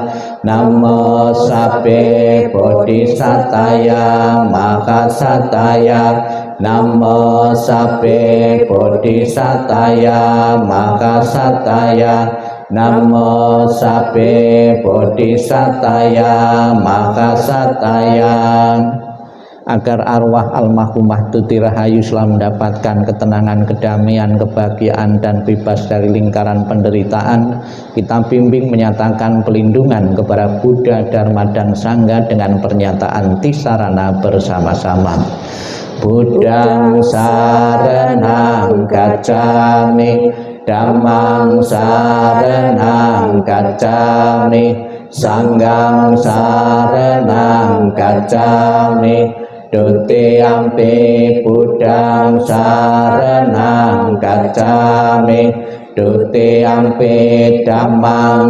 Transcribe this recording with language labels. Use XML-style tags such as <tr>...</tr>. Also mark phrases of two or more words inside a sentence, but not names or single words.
<pi>Namo sabbe bodhisataya mahasataya. Namo sabbe bodhisataya mahasataya. Namo sabbe bodhisataya mahasataya.</pi> <id>Agar arwah almarhumah Tuti Rahayu selalu mendapatkan ketenangan, kedamaian, kebahagiaan dan bebas dari lingkaran penderitaan, kita bimbing menyatakan pelindungan kepada Buddha, Dharma dan Sangha dengan pernyataan tisarana bersama-sama.</id> <pi>Buddhang saranang gacchami, Dhammang saranang gacchami, Sanghang saranang gacchami. Dutiyampi Buddhang saranang gacchami, Dutiyampi Dhammang</pi>